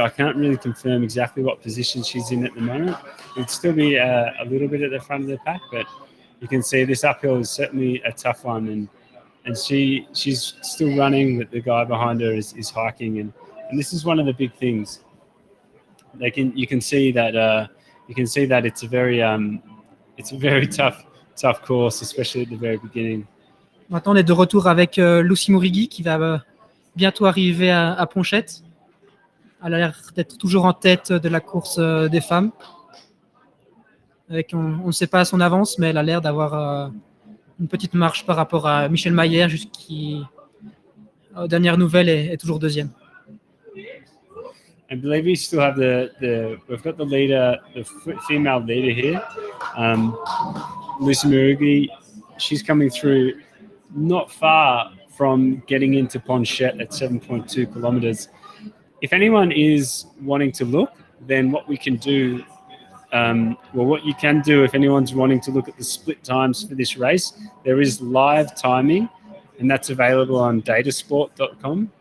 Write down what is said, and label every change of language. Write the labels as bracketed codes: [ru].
[en] I can't really confirm exactly what position she's in at the moment. It'd still be a little bit at the front of the pack, but you can see this uphill is certainly a tough one, and she's still running, but the guy behind her is hiking, and this is one of the big things. You can see that it's a very tough course, especially at the very beginning. [fr] Maintenant, on est de retour avec Lucy Mourigui qui va bientôt arriver à Ponchette. Elle a l'air d'être toujours en tête de la course des femmes. On ne sait pas son avance, mais elle a l'air d'avoir une petite marche par rapport à Michel Maillère, qui, aux dernières nouvelles, est toujours deuxième. [en] I believe we still have we've got the leader, the female leader here, Lucy Mourigui. She's coming through not far from getting into Ponchette at 7.2 kilometers. If anyone is wanting to look, then what we can do, what you can do if anyone's wanting to look at the split times for this race, there is live timing, and that's available on datasport.com.